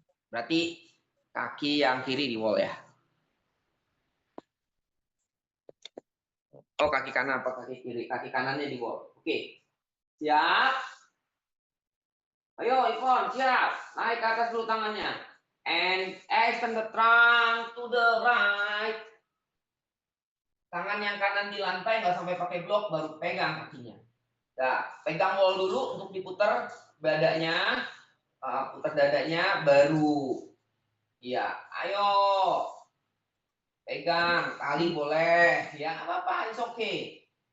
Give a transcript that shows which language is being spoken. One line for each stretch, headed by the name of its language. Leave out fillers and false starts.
Indonesian: Berarti kaki yang kiri di wall ya. Oh, kaki kanan apa kaki kiri? Kaki kanannya di wall. Oke, siap. Ayo, Ivon, siap. Naik ke atas dulu tangannya.
English: And extend the trunk to the right.
Indonesian: Tangan yang kanan di lantai, nggak sampai pakai blok, baru pegang kakinya. Nah, pegang wall dulu untuk diputar dadanya. Putar dadanya, baru. Iya, ayo. Pegang, tali boleh. Ya, apa-apa,
English: it's okay.